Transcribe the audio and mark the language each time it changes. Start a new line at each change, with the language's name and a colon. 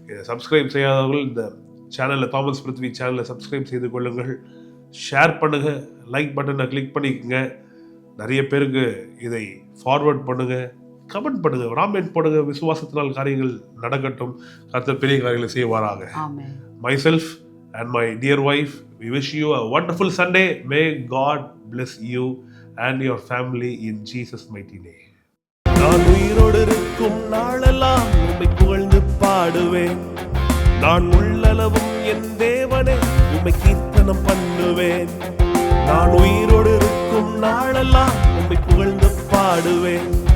Tamil: Subscribe செய்யாதவர்கள் இந்த சேனலில், தாமஸ் பிருத்வி சேனலில் சப்ஸ்கிரைப் செய்து கொள்ளுங்கள், ஷேர் பண்ணுங்க, லைக் பட்டனை கிளிக் பண்ணிக்கங்க, நிறைய பேருக்கு இதை ஃபார்வர்ட் பண்ணுங்க, கமெண்ட் பண்ணுங்க, ராமெண்ட் போடுங்க. விசுவாசத்தினால் காரியங்கள் நடக்கட்டும், கர்த்தர் பெரிய காரியங்களை செய்வாராக. ஆமென்.
English: Myself and my dear wife, we wish you a wonderful Sunday. May God bless you and your family in Jesus' mighty name.
Tamil: நான் உயிரோடு இருக்கும் நாளெல்லாம் உம்மை புகழ்ந்து பாடுவேன். நான் உள்ளளவும் என் தேவனே உம்மை கீர்த்தனம் பண்ணுவேன். நான் உயிரோடு இருக்கும் நாளெல்லாம் உம்மை புகழ்ந்து பாடுவேன்.